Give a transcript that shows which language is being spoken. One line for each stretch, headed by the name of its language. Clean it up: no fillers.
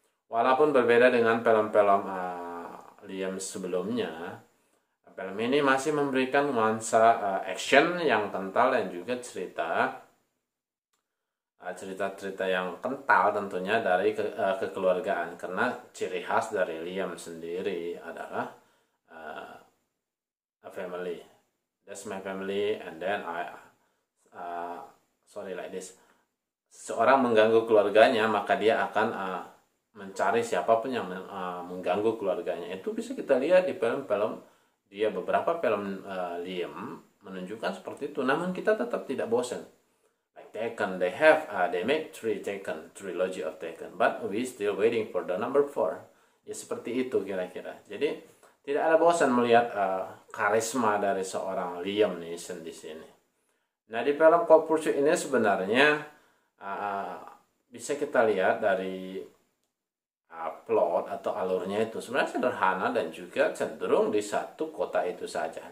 Indonesian: Walaupun berbeda dengan film-film Liam sebelumnya, film ini masih memberikan nuansa action yang kental dan juga cerita cerita-cerita yang kental tentunya dari kekeluargaan, karena ciri khas dari Liam sendiri adalah
English: a family. That's my family, and then sorry like this.
Indonesian: Seorang mengganggu keluarganya, maka dia akan mencari siapapun yang mengganggu keluarganya. Itu bisa kita lihat di film-film dia, beberapa film Liam menunjukkan seperti itu. Namun kita tetap tidak bosan.
English: Like Taken, they made Taken, trilogy of Taken, but we still waiting for the number 4.
Indonesian: Ya seperti itu kira-kira. Jadi tidak ada bosan melihat karisma dari seorang Liam Neeson di sini. Nah, di film Cold Pursuit ini sebenarnya bisa kita lihat dari plot atau alurnya itu sebenarnya sederhana dan juga cenderung di satu kota itu saja.